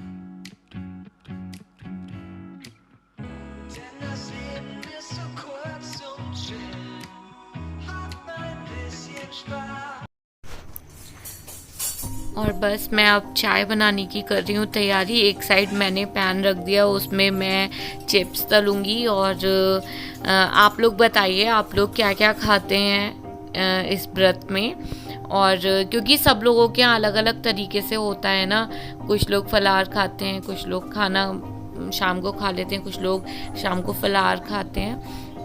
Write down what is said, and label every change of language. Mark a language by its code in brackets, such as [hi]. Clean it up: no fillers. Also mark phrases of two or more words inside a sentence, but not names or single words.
[de] Denn das Leben ist so kurz zum Chillen. Hab ein bisschen Spaß. [hi] और बस मैं अब चाय बनाने की कर रही हूँ तैयारी। एक साइड मैंने पैन रख दिया, उसमें मैं चिप्स तलूंगी। और आप लोग बताइए, आप लोग क्या क्या खाते हैं इस व्रत में। और क्योंकि सब लोगों के यहाँ अलग अलग तरीके से होता है ना, कुछ लोग फलाहार खाते हैं, कुछ लोग खाना शाम को खा लेते हैं, कुछ लोग शाम को फलाहार खाते हैं।